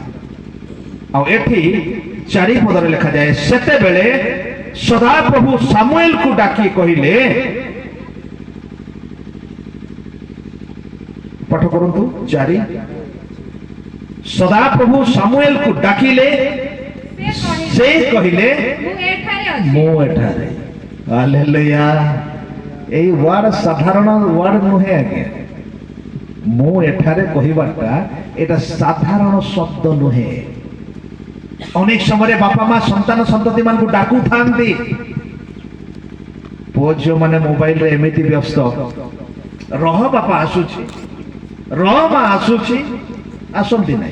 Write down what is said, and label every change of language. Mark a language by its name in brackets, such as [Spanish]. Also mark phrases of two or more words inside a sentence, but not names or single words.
[Odia] ଆଉ ଏଠି 4 ପଦରେ ଲେଖାଯାଏ, ସେତେବେଳେ ସଦାପ୍ରଭୁ ସାମୁଏଲକୁ ଡାକି କହିଲେ, ପାଠ କରନ୍ତୁ 4, ସଦାପ୍ରଭୁ ସାମୁଏଲକୁ ଡାକିଲେ, ସେ କହିଲେ ମୁଁ ଏଠାରେ। ହାଲେଲୁୟା। ଏଇ ୱାର୍ଡ ସାଧାରଣ ୱାର୍ଡ ନୁହେଁ ଆଜ୍ଞା। ମୁଁ ଏଠାରେ କହିବାଟା এটা ସାଧାରଣ ଶବ୍ଦ ନୁହେଁ। ଅନେକ ସମୟରେ ବାପା ମା ସନ୍ତାନ ସନ୍ତତି ମାନଙ୍କୁ ଡାକୁଥାନ୍ତି। ପୁଅ ଝିଅ ମାନେ ମୋବାଇଲରେ ଏମିତି ବ୍ୟସ୍ତ, ରହ ବାପା ଆସୁଛି, ରହ ମା ଆସୁଛି, ଆସନ୍ତି ନାହିଁ।